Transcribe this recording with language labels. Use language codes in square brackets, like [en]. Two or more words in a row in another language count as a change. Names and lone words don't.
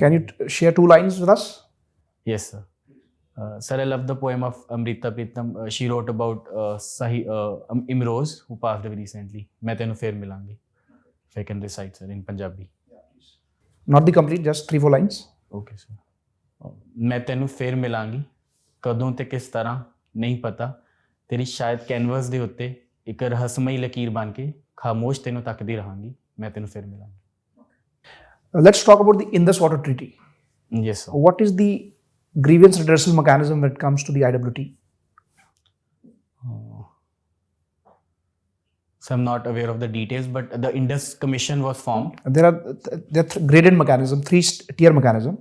[en] Can you share 2 lines with us? Yes, sir. Sir, I love the poem of Amrita Pritam. She wrote about Imroz, who passed away recently. [pa] ਮੈਂ ਤੈਨੂੰ ਫਿਰ ਮਿਲਾਂਗੀ. [en] If I can recite, sir, in Punjabi. Not the complete, just 3-4 lines. Okay, sir. [pa] ਮੈਂ ਤੈਨੂੰ ਫੇਰ ਮਿਲਾਂਗੀ ਕਦੋਂ ਤੇ ਕਿਸ ਤਰ੍ਹਾਂ ਨਹੀਂ ਪਤਾ ਤੇਰੀ ਸ਼ਾਇਦ ਕੈਨਵਸ ਦੇ ਉੱਤੇ ਇੱਕ ਰਹੱਸਮਈ ਲਕੀਰ ਬਣ ਕੇ ਖ਼ਾਮੋਸ਼ ਤੈਨੂੰ ਤੱਕਦੀ ਰਹਾਂਗੀ ਮੈਂ ਤੈਨੂੰ ਫੇਰ ਮਿਲਾਂਗੀ. [en] Let's talk about the Indus Water Treaty. Yes, sir. What is the grievance redressal mechanism when it comes to the IWT? So I'm not aware of the details, but the Indus Commission was formed. There are graded mechanism, 3-tier mechanism,